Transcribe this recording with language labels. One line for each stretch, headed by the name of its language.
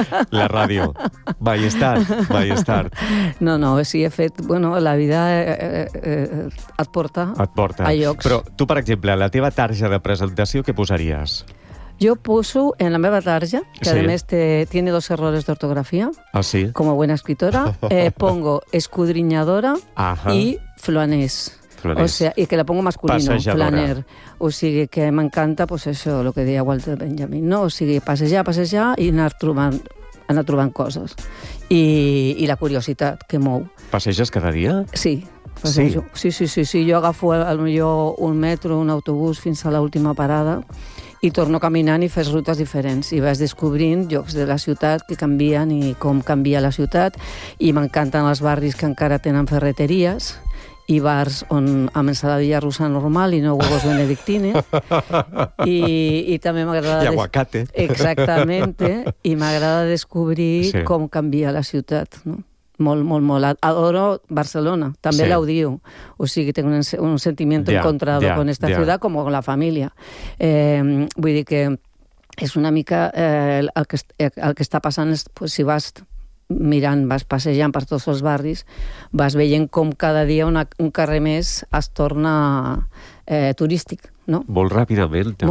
Catalan: La ràdio. Mai estar. No, sí, he fet... Bueno, la vida et porta a llocs. Però tu, per exemple, la teva tarja de presentació, què posaries? Jo poso en la meva tarja, que sí, a més
Spanish: tiene dos errores
Catalan: d'ortografia, sí, com a bona
Spanish: escritora, pongo escudriñadora
Catalan: i flanés.
Spanish: O sea, y que la pongo masculino, flaner.
Catalan: O sigui, que m'encanta, pues això, lo que deia Walter Benjamin, no? O sigui, passejar i anar trobant coses. I la curiositat que mou. Passeges cada dia? Sí. Sí. Jo agafo potser un metro, un autobús fins a l'última parada i torno caminant i fes rutes diferents. I vas descobrint llocs de la ciutat que canvien i com canvia la ciutat. I m'encanten els barris que encara tenen ferreteries i bars on amb ensaladilla russa normal i no
Spanish: huevos benedictine.
Catalan: I també m'agrada... I aguacate.
Spanish: Exactamente.
Catalan: I m'agrada descobrir, sí, com canvia la ciutat, no? Molt, molt, molt. Adoro Barcelona. També, sí, l'odio. O sigui, tinc un sentiment
Spanish: encontrado con esta ciudad como con la familia.
Catalan: Vull dir que és una mica el que està passant. Pues, si vas mirant, vas passejant per tots els barris, vas veient com cada dia un carrer més es torna turístic, no? Molt ràpidament, també.